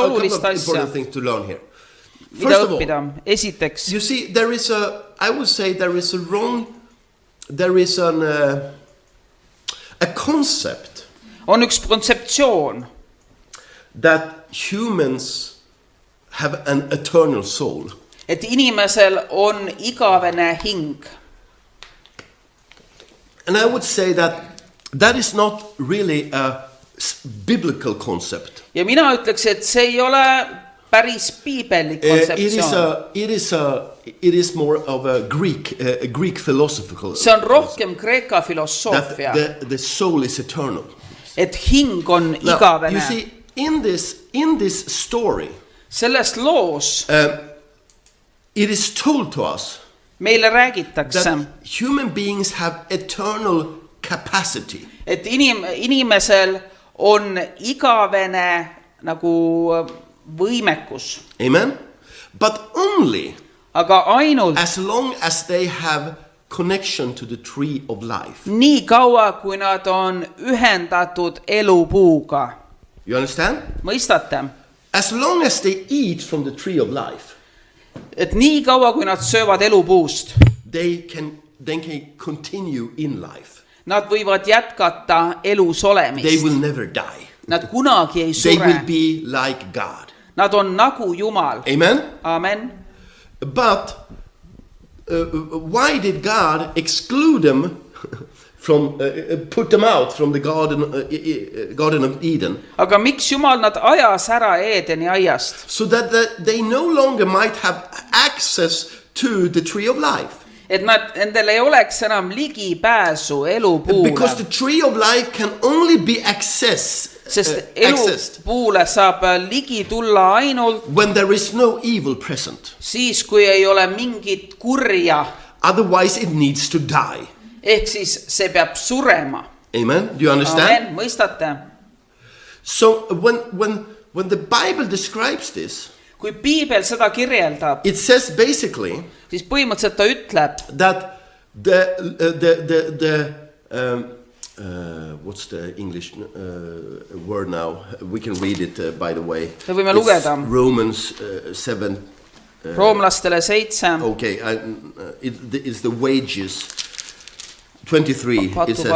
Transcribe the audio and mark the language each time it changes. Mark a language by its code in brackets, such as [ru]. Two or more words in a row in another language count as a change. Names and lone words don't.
[en] A couple [et] olulist [en] of [et] asja, [en] important things to learn here. [et] mida [en] First of all, [et] õppida. Esiteks, [en] you see, I would say there is a concept [et] on üks kontseptsioon, [en] that humans have an eternal soul. [et] et inimesel on igavene hing. [en] And I would say that is not really a biblical concept. [et] Ja mina ütleks, et see ei ole päris piibellik kontseptsioon. [en] It is more of a Greek philosophical. [et] See on rohkem Kreeka filosoofia, [en] That the soul is eternal. [et] et hing on [en] Now, [et] igavene. [en] you see, in this story, [et] Selles loos [en] it is told to us [et] meile räägitakse, [en] that human beings have eternal capacity. [et] et inimesel on igavene nagu võimekus, [en] Amen? But only [et] aga ainult [en] as long as they have connection to the tree of life. [et] nii kaua, kui nad on ühendatud elupuuga. [en] You understand? [et] Mõistate? [en] As long as they eat from the tree of life, [et] Et nii kaua, kui nad söövad elupuust, [en] they can continue in life. [et] nad võivad jätkata elus [en] They [et] olemist. [en] will never die. [et] Nad kunagi ei [en] They will [et] sure. [en] be like God. [et] Nad on nagu Jumal. [en] Amen? [et] Amen. [en] But why did God exclude them from, put them out from the Garden of Eden? [et] Aga miks Jumal nad ajas ära Eedeni aiast? [en] So that they no longer might have access to the tree of life. [et] Et nendel ei oleks enam ligipääsu [en] Because the [et] elupuule. [en] tree of life can only be accessed [et] Sest elupuule saab ligi tulla ainult [en] when there is no evil present. [et] siis, kui ei ole mingit kurja. [en] Otherwise it needs to die. [et] Ehk siis see peab surema. [en] Amen? Do you understand? [et] Amen. Mõistate? [en] So when the Bible describes this, [et] Kui Piibel seda kirjeldab, [en] it says basically [et] siis põhimõtteliselt ta ütleb, [en] that what's the English word now? We can read it by the way. [et] Me võime [en] It's [et] lugeda. [en] Romans 7. [et] Roomlastele 7, [en] Okay, it's the wages. 23. It says.